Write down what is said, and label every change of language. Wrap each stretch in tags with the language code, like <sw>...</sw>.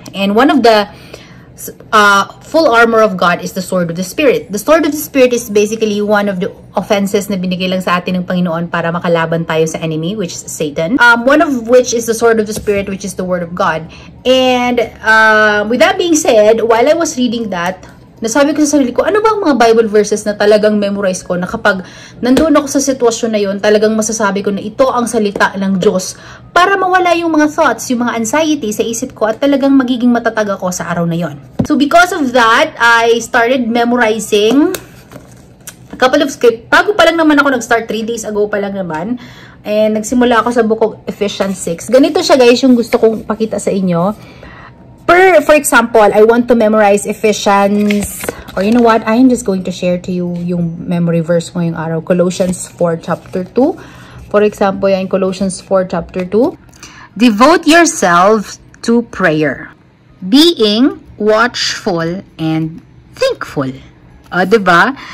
<en>And one of the full armor of God is the sword of the Spirit. The sword of the Spirit is basically one of the offenses</en> <tl>na binigay lang sa atin ng Panginoon para makalaban tayo sa</tl> <en>enemy, which is Satan. One of which is the sword of the Spirit, which is the Word of God. And with that being said, while I was reading that,</en> <tl>nasabi ko sa sarili ko, ano bang mga Bible verses na talagang memorize ko na kapag nandoon ako sa sitwasyon na yun, talagang masasabi ko na ito ang salita ng Diyos para mawala yung mga thoughts, yung mga anxiety sa isip ko at talagang magiging matatag ako sa araw na yon.</tl> <en>So because of that, I started memorizing a couple of scripts.</en> <tl>Bago pa lang naman ako nag-start, 3 days ago pa lang naman. And nagsimula ako sa book of Ephesians 6. Ganito siya, guys, yung gusto kong pakita sa inyo.</tl> <en>For example, I want to memorize Ephesians, or you know what, I am just going to share to you</en> <tl>yung memory verse ngayong araw,</tl> <en>Colossians 4 chapter 2. For example, yan, Colossians 4 chapter 2. Devote yourselves to prayer, being watchful and thankful. Diba?</en>